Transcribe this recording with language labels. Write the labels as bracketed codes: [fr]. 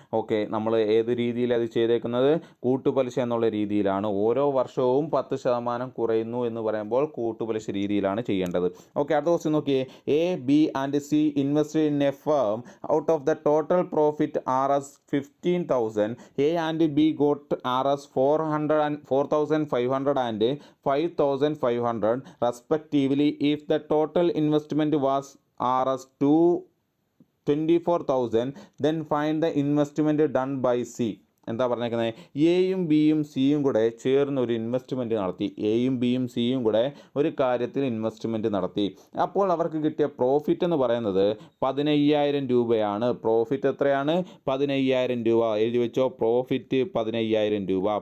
[ml] Okay, നമ്മൾ ഏത് രീതിയിൽ അത് ചെയ്തേക്കുന്നത്? കൂട്ടുപലിശ എന്നുള്ള രീതിയിലാണ്. ഓരോ വർഷവും 10% കുറയുന്നു എന്ന് പറയുമ്പോൾ കൂട്ടുപലിശ രീതിയിലാണ് ചെയ്യേണ്ടത്. ഓക്കെ, അടുത്ത ക്വസ്റ്റ്യൻ നോക്കിയേ. [en] A, B and C invest in a firm out of the total profit Rs 15,000. A and B got Rs 4,500 and 5,500 respectively. If the total investment was Rs 24,000, then find the investment done by C. [ml] എന്താ പറഞ്ഞേക്കുന്നത്? എയും ബിയും സിയും കൂടെ ചേർന്ന് ഒരു investment നടത്തി. എയും ബിയും സിയും കൂടെ ഒരു കാര്യത്തിൽ ഇൻവെസ്റ്റ്മെൻറ്റ് നടത്തി. അപ്പോൾ അവർക്ക് കിട്ടിയ പ്രോഫിറ്റ് എന്ന് പറയുന്നത് 15,000 രൂപയാണ്. പ്രോഫിറ്റ് എത്രയാണ്? 15,000 രൂപ. എഴുതി വെച്ചോ, പ്രോഫിറ്റ് 15,000 രൂപ.